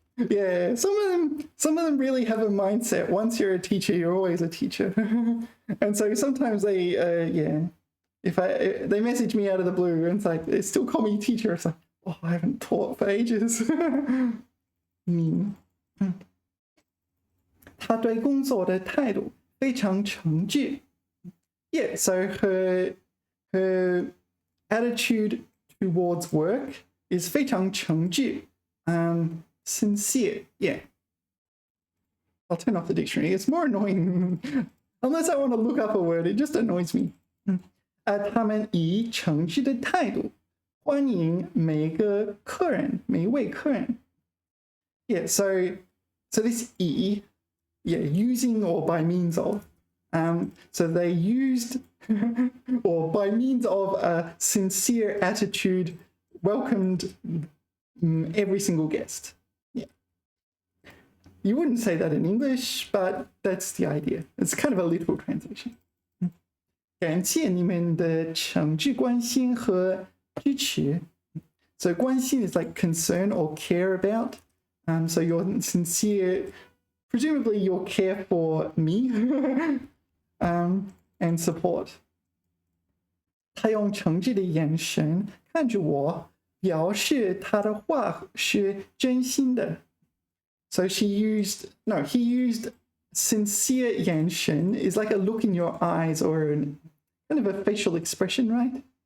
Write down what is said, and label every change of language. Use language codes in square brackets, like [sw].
[en] Yeah, some of them really have a mindset. Once you're a teacher, you're always a teacher. And so sometimes they, if they message me out of the blue and it's like, they still call me teacher. It's like, oh, I haven't taught for ages. [zh] 他对工作的态度非常诚挚. [en] Yeah, so her attitude towards work is [zh] 非常诚挚. [en] Sincere, yeah. I'll turn off the dictionary. It's more annoying. Unless I want to look up a word, it just annoys me. [zh] 他们以诚挚的态度欢迎每个客人, 每一位客人. [en] Yeah, so this 以, yeah, using or by means of. So they used, or by means of a sincere attitude, welcomed every single guest. Yeah. You wouldn't say that in English, but that's the idea. It's kind of a literal translation. [zh] 感谢你们的诚挚关心和支持. [en] So 关心 is like concern or care about. So you're sincere, presumably you'll care for me and support. [zh] 他用诚挚的眼神看着我，表示他的话是真心的. [en] So he used sincere 眼神 is like a look in your eyes or kind of a facial expression, right?